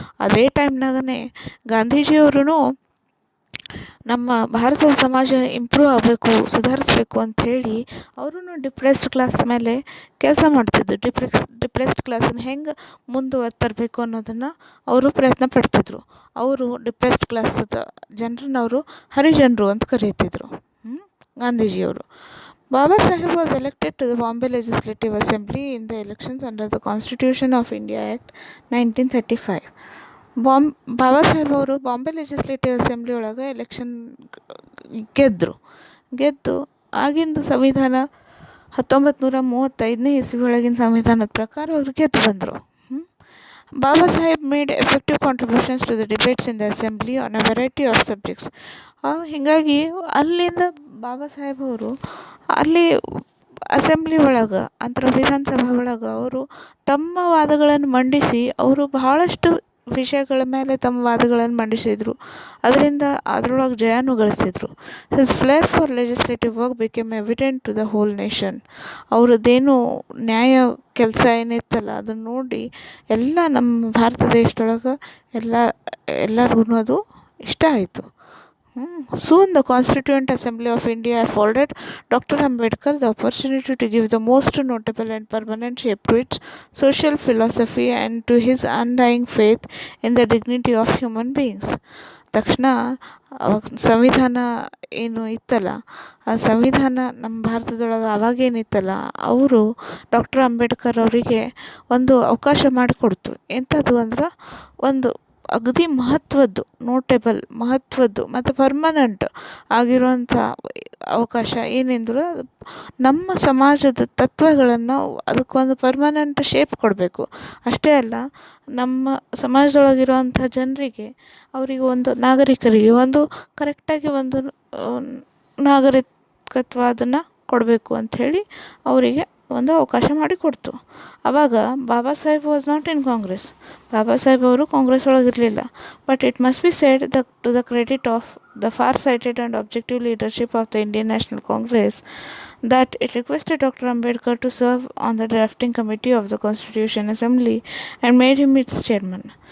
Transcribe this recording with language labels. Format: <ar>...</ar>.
<kn>ಅದೇ ಟೈಮ್ನಾಗೇ ಗಾಂಧೀಜಿಯವರು ನಮ್ಮ ಭಾರತದ ಸಮಾಜ ಇಂಪ್ರೂವ್ ಆಗಬೇಕು, ಸುಧಾರಿಸ್ಬೇಕು ಅಂಥೇಳಿ ಅವರು ಡಿಪ್ರೆಸ್ಡ್ ಕ್ಲಾಸ್ ಮೇಲೆ ಕೆಲಸ ಮಾಡ್ತಿದ್ರು. ಡಿಪ್ರೆಸ್ಡ್ ಕ್ಲಾಸನ್ನು ಹೆಂಗೆ ಮುಂದುವರ್ತರಬೇಕು ಅನ್ನೋದನ್ನು ಅವರು ಪ್ರಯತ್ನ ಪಡ್ತಿದ್ರು. ಅವರು ಡಿಪ್ರೆಸ್ಡ್ ಕ್ಲಾಸದ ಜನರನ್ನ ಅವರು ಹರಿಜನರು ಅಂತ ಕರೀತಿದ್ರು, ಗಾಂಧೀಜಿಯವರು.</kn> <en>Baba Saheb was elected to the Bombay Legislative Assembly in the elections under the Constitution of India Act 1935.</en> <kn>Baba Saheb ಅವರು ಬಾಂಬೆ ಲೆಜಿಸ್ಲೇಟಿವ್ ಅಸೆಂಬ್ಲಿ ಒಳಗೆ ಎಲೆಕ್ಷನ್ ಗೆದ್ದು ಆಗಿಂದ ಸಂವಿಧಾನ 1935ನೇ ಇಸ್ವಿ ಒಳಗಿನ ಸಂವಿಧಾನದ ಪ್ರಕಾರ ಅವರು ಗೆದ್ದು ಬಂದರು.</kn> <en>Baba Saheb made effective contributions to the debates in the assembly on a variety of subjects.</en> <kn>ಹೀಗಾಗಿ ಅಲ್ಲಿಂದ ಬಾಬಾ ಸಾಹೇಬ್ ಅವರು ಅಲ್ಲಿ ಅಸೆಂಬ್ಲಿ ಒಳಗೆ, ಅಂದ್ರೆ ವಿಧಾನಸಭೆ ಒಳಗೆ ಅವರು ತಮ್ಮ ವಾದಗಳನ್ನು ಮಂಡಿಸಿ ಅವರು ಬಹಳಷ್ಟು ವಿಷಯಗಳ ಮೇಲೆ ತಮ್ಮ ವಾದಗಳನ್ನು ಮಂಡಿಸಿದರು. ಅದರಿಂದ ಅದರೊಳಗೆ ಜಯನೂ ಗಳಿಸಿದರು.</kn> <en>His flair for legislative work became evident to the whole nation.</en> <kn>ಅವ್ರದ್ದೇನು ನ್ಯಾಯ ಕೆಲಸ ಏನಿತ್ತಲ್ಲ ಅದನ್ನು ನೋಡಿ ಎಲ್ಲ ನಮ್ಮ ಭಾರತ ದೇಶದೊಳಗೆ ಎಲ್ಲರಿಗೂ ಅದು ಇಷ್ಟ ಆಯಿತು.</kn> <en>Soon the Constituent Assembly of India afforded Dr. Ambedkar the opportunity to give the most notable and permanent shape to its social philosophy and to his undying faith in the dignity of human beings.</en> <kn>ತಕ್ಷಣ ಸಂವಿಧಾನ ಏನು ಇತ್ತಲ್ಲ, ಆ ಸಂವಿಧಾನ ನಮ್ಮ ಭಾರತದೊಳಗೆ ಆವಾಗೇನಿತ್ತಲ್ಲ, ಅವರು doctor Ambedkar ಅವರಿಗೆ ಒಂದು ಅವಕಾಶ ಮಾಡಿಕೊಡ್ತು. ಎಂಥದ್ದು ಅಂದ್ರೆ, ಒಂದು ಅಗದಿ ಮಹತ್ವದ್ದು ಮತ್ತು ಪರ್ಮನೆಂಟ್ ಆಗಿರುವಂಥ ಅವಕಾಶ ಏನೆಂದ್ರೆ, ನಮ್ಮ ಸಮಾಜದ ತತ್ವಗಳನ್ನು ಅದಕ್ಕೊಂದು ಪರ್ಮನೆಂಟ್ ಶೇಪ್ ಕೊಡಬೇಕು. ಅಷ್ಟೇ ಅಲ್ಲ, ನಮ್ಮ ಸಮಾಜದೊಳಗಿರುವಂಥ ಜನರಿಗೆ, ಅವರಿಗೆ ನಾಗರಿಕರಿಗೆ ಒಂದು ಕರೆಕ್ಟಾಗಿ ಒಂದು ನಾಗರಿಕತ್ವ ಅದನ್ನು ಕೊಡಬೇಕು ಅಂಥೇಳಿ ಅವರಿಗೆ ಒಂದು ಅವಕಾಶ ಮಾಡಿಕೊಡ್ತು. ಆವಾಗ</kn> <en>Baba Saheb was not in Congress.</en> <kn>Baba Saheb ಅವರು Congress ಒಳಗಿರಲಿಲ್ಲ.</kn> <en>But it must be said to the credit of the far sighted and objective leadership of the Indian National Congress that it requested Dr. Ambedkar to serve on the drafting committee of the Constitution Assembly and made him its chairman.</en>